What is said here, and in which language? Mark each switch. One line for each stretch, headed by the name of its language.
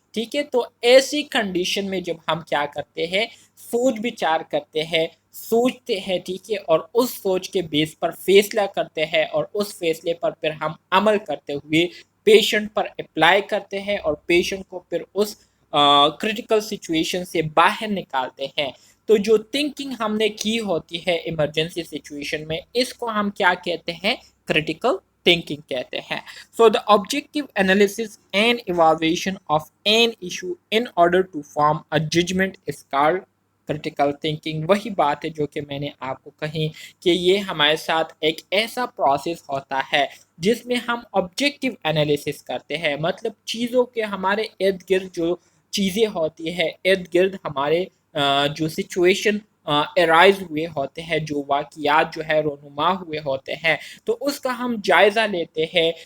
Urdu: ٹھیک ہے، تو ایسی کنڈیشن میں جب ہم کیا کرتے ہیں، سوچ بچار کرتے ہیں، سوچتے ہیں، ٹھیک ہے، اور اس سوچ کے بیس پر فیصلہ کرتے ہیں، اور اس فیصلے پر پھر ہم عمل کرتے ہوئے پیشنٹ پر اپلائی کرتے ہیں، اور پیشنٹ کو پھر اس کریٹیکل سچویشن سے باہر نکالتے ہیں. تو جو تھنکنگ ہم نے کی ہوتی ہے ایمرجنسی سچویشن میں، اس کو ہم کیا کہتے ہیں؟ کریٹیکل thinking کہتے ہیں.
English: So the objective analysis and evaluation of an issue in order to form a judgment is called critical thinking.
Urdu: وہی بات ہے جو کہ میں نے آپ کو کہی کہ یہ ہمارے ساتھ ایک ایسا پروسیس ہوتا ہے جس میں ہم آبجیکٹیو انالیسس کرتے ہیں، مطلب چیزوں کے ہمارے ارد گرد جو چیزیں ہوتی ہے، ارد گرد ہمارے جو سچویشن ارائز ہوئے ہوتے ہیں، جو واقعات جو ہے رونما ہوئے ہوتے ہیں، تو اس کا ہم جائزہ لیتے ہیں.